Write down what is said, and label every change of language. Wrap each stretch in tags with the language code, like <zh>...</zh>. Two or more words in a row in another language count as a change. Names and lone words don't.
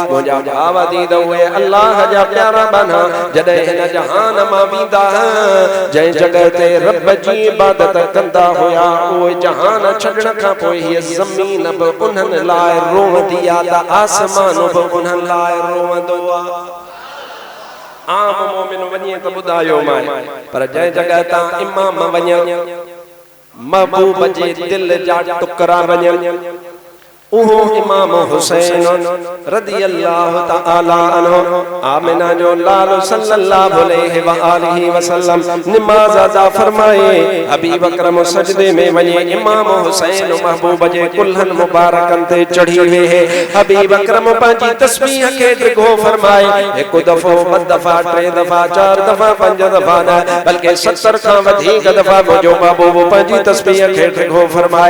<sd>मुंहिंजा भाव अज़ीज़ उहे अल्लाह जा प्यारा बना जॾहिं हिन जहान मां वेंदा जंहिं जॻह ते रब जी इबादत कंदा हुया उहे जहान छॾण खां पोइ हीअ ज़मीन बि उन्हनि लाइ रोवंदी आहे त आसमान बि उन्हनि लाइ रोवंदो आहे। आम मोमिन वञे त ॿुधायो मां पर जंहिं जॻह तां इमाम वञे महबूब जे दिल जा टुकड़ा वञनि उहो इमाम हुसैन</sd> <ar>رضي الله تعالى عنه</ar> <sd>आमिना जो लाल</sd> <ar>صلى الله عليه وآله وسلم</ar> <sd>नमाज अदा फरमाए हबीब अकरम सजदे में वञे इमाम हुसैन महबूब जे कुल्हन मुबारकन ते चढ़ी वेहे हबीब अकरम पंहिंजी तस्बीह खे ॾिघो फरमाए हिकु दफ़ो ॿ दफ़ा टे दफ़ा चार दफ़ा पंज दफ़ा न बल्कि 70 खां वधीक दफ़ा मुंहिंजो महबूब पंहिंजी तस्बीह खे ॾिघो फरमाए।</sd>